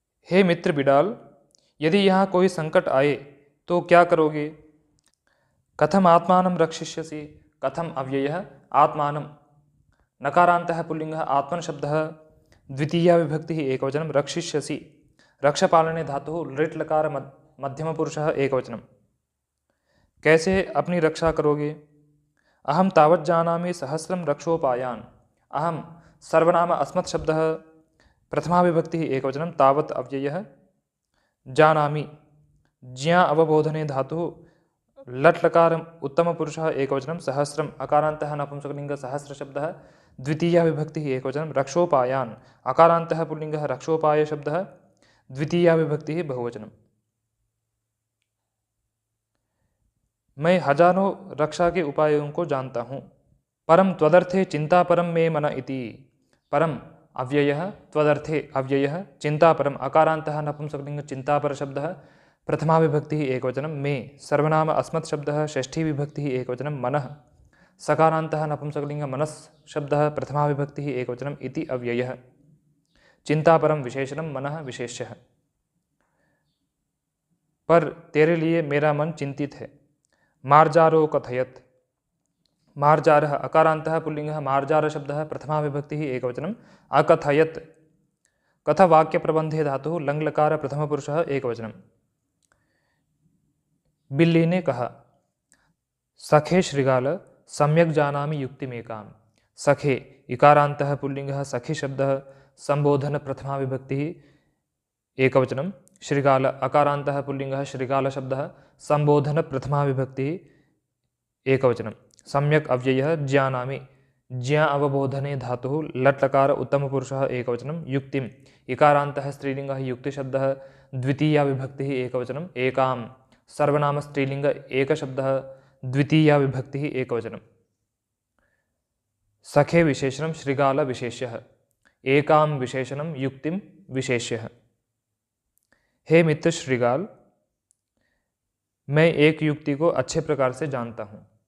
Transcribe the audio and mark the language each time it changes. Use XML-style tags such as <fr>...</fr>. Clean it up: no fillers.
<hi>हे मित्र बिडाल, यदि यहाँ कोई संकट आए तो क्या करोगे।</hi> <sa>कथम आत्मानं रक्षिष्यसि कथम अव्ययः आत्मानं नकारान्तः पुल्लिङ्गः आत्मन शब्दः द्वितीया विभक्तिः एकवचनं। रक्षिष्यसि रक्षपालने धातुः लृट्लकार मध्यमपुरुषः एकवचनं।</sa> <hi>कैसे अपनी रक्षा करोगे।</hi> <sa>अहम तावत् जानामि सहस्रं रक्षोपायान्। अहम सर्वनाम अस्मत् शब्दः प्रथमा विभक्तिः एकवचनं तावत् अव्ययः। जानामि ज्ञा अवबोधने धातुः लट् लकारम् उत्तमपुरुषः एकवचनं सहस्रम् अकारान्तः नपुंसकलिङ्गः सहस्रशब्दः द्वितीया विभक्तिः एकवचनं रक्षोपायान् अकारान्तः पुल्लिङ्गः रक्षोपायशब्दः द्वितीया विभक्तिः बहुवचनं।</sa> <hi>मैं हजारों रक्षा के उपायों को जानता हूँ।</hi> <sa>परम त्वदर्थे चिंता परम मे मन इति। परम अव्ययः त्वदर्थे अव्ययः चिंतापरम अकारान्तः नपुंसकलिङ्गः चिंतापर शब्दः प्रथमा विभक्तिः एकवचनं मे सर्वनाम अस्मत् शब्दः षष्ठी विभक्तिः एकवचनं मनः सकारान्तः नपुंसकलिङ्गः मनस् शब्दः प्रथमा विभक्तिः एकवचनं इति अव्ययः। चिंतापरम विशेषणं मनः विशेष्यः।</sa> <hi>पर तेरे लिए मेरा मन चिंतित है।</hi> <sa>मार्जारो कथयत् मार्जारः अकारान्तः पुल्लिङ्गः मार्जार शब्दः प्रथमा विभक्तिः एकवचनं अकथयत् कथवाक्यप्रबन्धे धातुः लङ्लकार प्रथमपुरुषः एकवचनं।</sa> <hi>बिल्ली ने कहा</hi> <sa>सखे श्रृगाल सम्यक् जानामि युक्तिमेकां। सखे इकारान्तः पुल्लिङ्गः सखी शब्दः संबोधन प्रथमा विभक्तिः एकवचनं। श्रृगाल अकारान्तः पुल्लिङ्गः श्रृगाल शब्दः संबोधन प्रथमा विभक्तिः एकवचनं। सम्यक् अव्ययः ज्ञानामि ज्ञा अवबोधने धातुः लट् लकार उत्तमपुरुषः एकवचनं। युक्तिम् इकारान्तः स्त्रीलिङ्गः युक्तिशब्दः द्वितीया विभक्तिः एकवचनं। एकां सर्वनाम स्त्रीलिङ्ग एकशब्दः द्वितीया विभक्तिः एकवचनं। सखे विशेषणं श्रृगाल विशेष्यः। एकां विशेषणं युक्तिं विशेष्यः।</sa> <hi>हे मित्र श्रृगाल मैं एक युक्ति को अच्छे प्रकार से जानता हूँ।</hi>